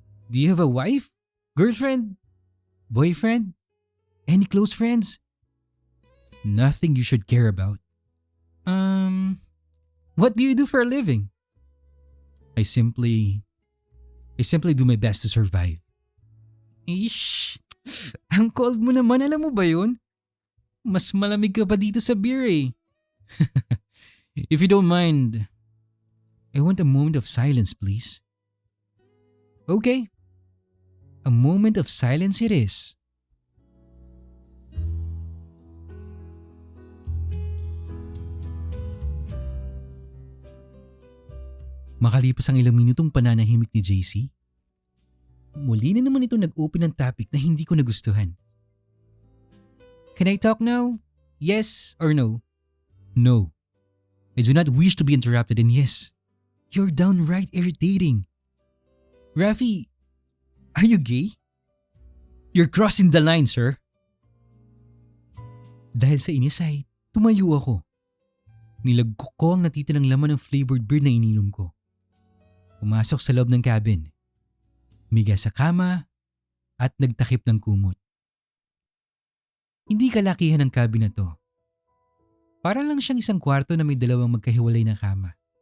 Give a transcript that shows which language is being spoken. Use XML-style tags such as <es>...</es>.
<en>Do you have a wife? Girlfriend? Boyfriend? Any close friends? Nothing you should care about. What do you do for a living? I simply do my best to survive.</en> <tl>Ish, ang cold mo naman, alam mo ba yun? Mas malamig ka pa dito sa beer eh.</tl> <en>If you don't mind, I want a moment of silence, please. Okay. A moment of silence it is.</en> <tl>Makalipas ang ilang minutong pananahimik ni JC, muli na naman ito nag-open ng topic na hindi ko nagustuhan.</tl> <en>Can I talk now? Yes or no? No. I do not wish to be interrupted, and yes, you're downright irritating. Rafi, are you gay? You're crossing the line, sir.</en> <tl>Dahil sa inis ay tumayo ako. Nilagkok ko ang natitirang laman ng flavored beer na ininom ko. Pumasok sa loob ng cabin. Miga sa kama at nagtakip ng kumot. Hindi kalakihan ang cabin na to. Para lang siyang isang kwarto na may dalawang magkahiwalay na kama.</tl>